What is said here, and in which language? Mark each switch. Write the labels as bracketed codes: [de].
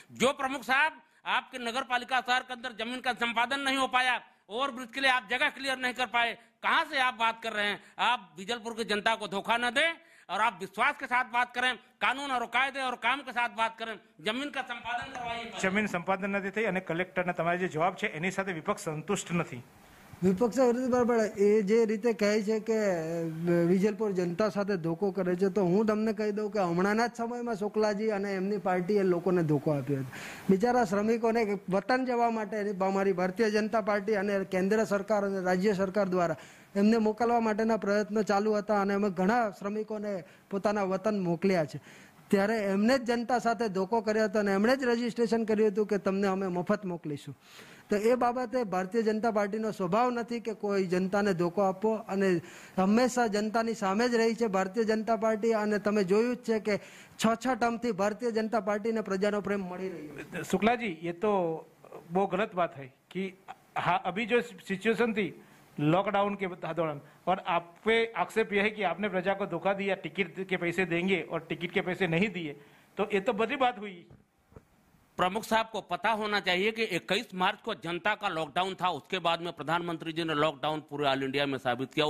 [hi] जो प्रमुख साहब आपके नगर पालिका शहर के अंदर जमीन का संपादन नहीं हो पाया, ओवरब्रिज के लिए आप जगह क्लियर नहीं कर पाए, कहां से आप बात कर रहे हैं? आप विजलपुर की जनता को धोखा न दें और आप विश्वास के साथ बात करें, कानून और कायदे और काम के साथ बात करें, जमीन का संपादन करवाइए. [gu] જમીન સંપાદન નથી થઈ અને કલેક્ટરને તમારે જે જવાબ છે એની સાથે વિપક્ષ સંતુષ્ટ નથી. વિપક્ષ બરાબર એ જે રીતે કહે છે કે વિજલપુર જનતા સાથે ધોકો કરે છે, તો હું તમને કહી દઉં કે હમણાંના જ સમયમાં શુક્લાજી અને એમની પાર્ટીએ લોકોને ધોકો આપ્યો હતો. બિચારા શ્રમિકોને વતન જવા માટે અમારી ભારતીય જનતા પાર્ટી અને કેન્દ્ર સરકાર અને રાજ્ય સરકાર દ્વારા એમને મોકલવા માટેના પ્રયત્નો ચાલુ હતા અને અમે ઘણા શ્રમિકોને પોતાના વતન મોકલ્યા છે. ત્યારે એમને જ જનતા સાથે ધોકો કર્યો હતો અને એમણે જ રજીસ્ટ્રેશન કર્યું હતું કે તમને અમે મફત મોકલીશું. તો એ બાબતે ભારતીય જનતા પાર્ટીનો સ્વભાવ નથી કે કોઈ જનતાને ધોકો આપવો અને હંમેશા જનતાની સામે જ રહી છે ભારતીય જનતા પાર્ટી. અને તમે જોયું જ છે કે 6 ટર્મથી ભારતીય જનતા પાર્ટીને प्रजाનો प्रेम મળી રહ્યો છે. [hi] शुक्ला जी, ये तो वो गलत बात है कि हाँ अभी जो सिचुएशन थी लॉकडाउन के दौरान और आप पे आक्षेप यह है कि आपने प्रजा को धोखा दिया, टिकट के पैसे देंगे और टिकट के पैसे नहीं दिए, तो ये तो बड़ी बात हुई. प्रमुख साहब को पता होना चाहिए कि 21 मार्च को जनता का लॉकडाउन था, उसके बाद में प्रधानमंत्री जी ने लॉकडाउन पूरे ऑल इंडिया में साबित किया।